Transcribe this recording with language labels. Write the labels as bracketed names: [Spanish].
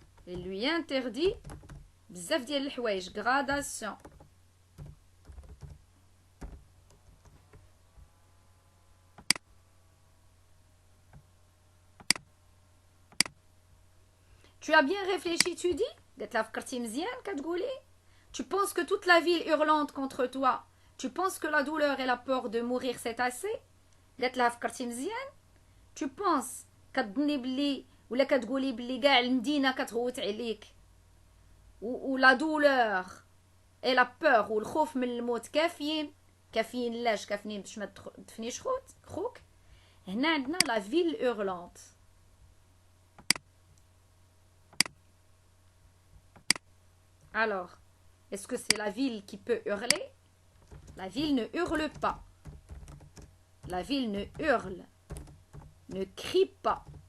[French] il lui interdit [Arabic] بزاف ديال الحوايج [French] gradation Tu as bien réfléchi, tu dis? Tu penses que toute la ville hurlante contre toi, tu penses que la douleur et la peur de mourir c'est assez? [Arabic] Tu penses كتظني بلي ولا كتقولي بلي كاع المدينه كتغوت عليك و [French] la douleur et la peur [Arabic] والخوف من الموت كافيين لاش كافيين باش ما تدفنيش خوك هنا عندنا [French] la ville hurlante. Alors, est-ce que c'est la ville qui peut hurler? La ville ne hurle pas. La ville ne hurle, ne crie pas.